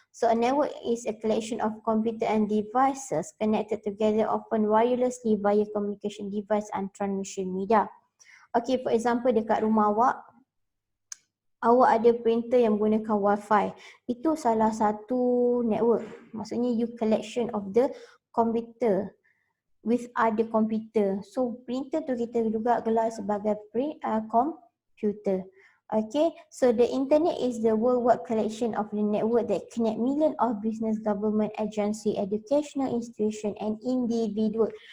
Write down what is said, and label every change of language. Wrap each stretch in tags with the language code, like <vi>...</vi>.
<en>So a network is a collection of computer and devices connected together often wirelessly via communication device and transmission media.</en> <ms>Okay,</ms> <en>for example</en> <ms>dekat rumah awak ada printer yang menggunakan wifi. Itu salah satu network. Maksudnya</ms> <en>you collection of the computer with other computer.</en> <ms>So printer tu kita juga gelar sebagai computer.</ms> <en>Okay, so the internet is the worldwide collection of the network that connect millions of business, government, agency, educational institution and individual.</en>